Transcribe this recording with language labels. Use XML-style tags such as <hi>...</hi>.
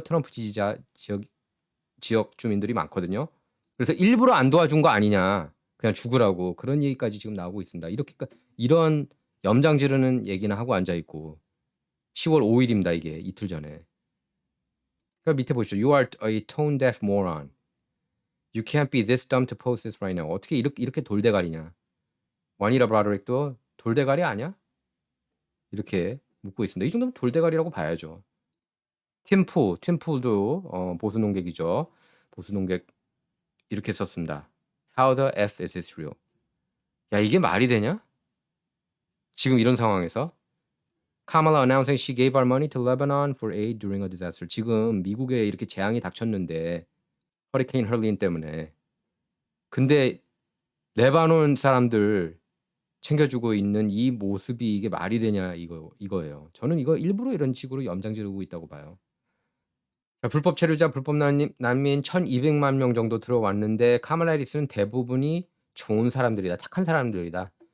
<ko>트럼프 지지자 지역 주민들이 많거든요. 그래서 일부러 안 도와준 거 아니냐. 그냥 죽으라고. 그런 얘기까지 지금 나오고 있습니다. 이런 염장 지르는 얘기나 하고 앉아 있고 10월 5일입니다. 이게 이틀 전에. 그러니까 밑에 보시죠.</ko> <en>You are a tone deaf moron. You can't be this dumb to post this right now.</en> <ko>어떻게 이렇게 돌대가리냐. 와니라 브라더릭도 돌대가리 아니야? 이렇게 묻고 있습니다. 이 정도면 돌대가리라고 봐야죠. 팀풀도 보수 농객이죠. 보수 농객 이렇게 썼습니다.</ko> <en>How the F is this real?</en> <ko>야, 이게 말이 되냐? 지금 이런 상황에서</ko> <en>Kamala announcing she gave our money to Lebanon for aid during a disaster.</en> <ko>지금 미국에 이렇게 재앙이 닥쳤는데 허리케인 헐린 때문에. 근데 레바논 사람들 챙겨주고 있는 이 모습이 이게 말이 되냐 이거예요. 저는 이거 일부러 이런 식으로 염장 지르고 있다고 봐요. 자, 불법 체류자, 불법 난민 1200만 명 정도 들어왔는데 카말라 해리스는 대부분이 좋은 사람들이다. 착한 사람들이다.</ko>